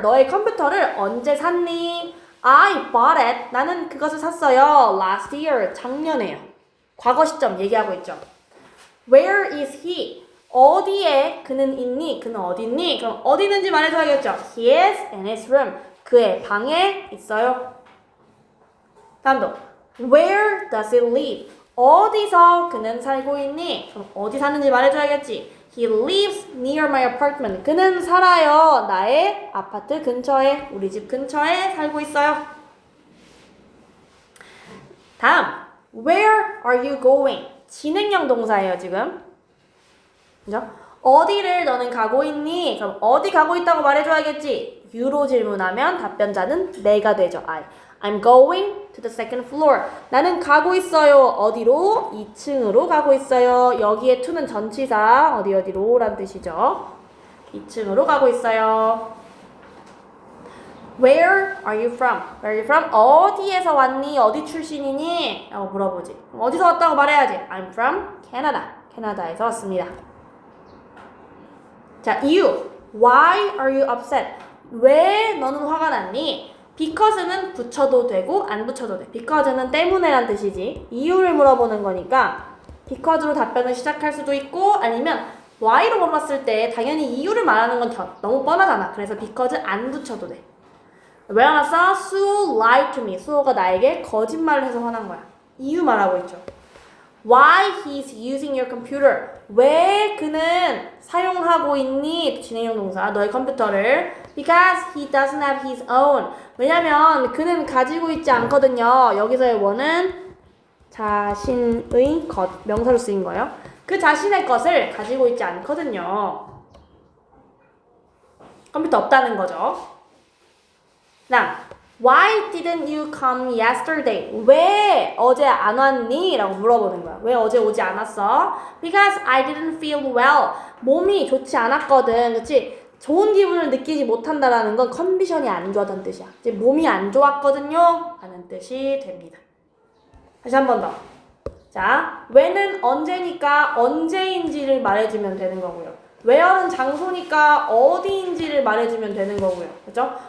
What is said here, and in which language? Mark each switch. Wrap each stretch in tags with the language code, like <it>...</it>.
<ko>너의 컴퓨터를 언제 샀니?</ko> <en>I bought it.</en> <ko>나는 그것을 샀어요.</ko> <en>Last year.</en> <ko>작년에요. 과거 시점 얘기하고 있죠.</ko> <en>Where is he?</en> <ko>어디에 그는 있니? 그는 어디 있니? 그럼 어디 있는지 말해줘야겠죠.</ko> <en>He is in his room.</en> <ko>그의 방에 있어요.</ko> <en>다음도 Where does he live?</en> <ko>어디서 그는 살고 있니? 그럼 어디 사는지 말해줘야겠지.</ko> <en>He lives near my apartment.</en> <ko>그는 살아요. 나의 아파트 근처에, 우리 집 근처에 살고 있어요.</ko> <en>다음, Where are you going?</en> <ko>진행형 동사예요, 지금. 그죠? 어디를 너는 가고 있니? 그럼 어디 가고 있다고 말해줘야겠지. You로 질문하면 답변자는 내가 되죠.</ko> <en>I'm going to the second floor.</en> <ko>나는 가고 있어요. 어디로? 2층으로 가고 있어요. 여기에 to는 전치사 어디로 라는 뜻이죠. 2층으로 가고 있어요.</ko> <en>Where are you from? Where are you from?</en> <ko>어디에서 왔니? 어디 출신이니? 라고 물어보지. 그럼 어디서 왔다고 말해야지.</ko> <en>I'm from Canada.</en> <ko>캐나다에서 왔습니다. 자, 이유.</ko> <en>Why are you upset?</en> <ko>왜 너는 화가 났니? Because는 붙여도 되고 안 붙여도 돼. Because는 때문에란 뜻이지. 이유를 물어보는 거니까 Because로 답변을 시작할 수도 있고 아니면 Why로 물어봤을 때 당연히 이유를 말하는 건 너무 뻔하잖아. 그래서 Because 안 붙여도 돼. 왜 화났어?</ko> <en>수호 lied to me.</en> <ko>수호가 나에게 거짓말을 해서 화난 거야. 이유 말하고 있죠.</ko> <en>Why he's using your computer?</en> <ko>왜 그는 사용하고 있니? 진행형 동사 너의 컴퓨터를</ko> <en>Because he doesn't have his own.</en> <ko>왜냐면 그는 가지고 있지 않거든요. 여기서의 원은 자신의 것, 명사로 쓰인 거예요. 그 자신의 것을 가지고 있지 않거든요. 컴퓨터 없다는 거죠.</ko> <en>다음, Why didn't you come yesterday?</en> <ko>왜 어제 안 왔니? 라고 물어보는 거야. 왜 어제 오지 않았어?</ko> <en>Because I didn't feel well.</en> <ko>몸이 좋지 않았거든. 그치? 좋은 기분을 느끼지 못한다라는 건 컨디션이 안 좋았다는 뜻이야. 이제 몸이 안 좋았거든요. 라는 뜻이 됩니다. 다시 한 번 더. 자, when은 언제니까 언제인지를 말해주면 되는 거고요. where는 장소니까 어디인지를 말해주면 되는 거고요. 그죠?</ko>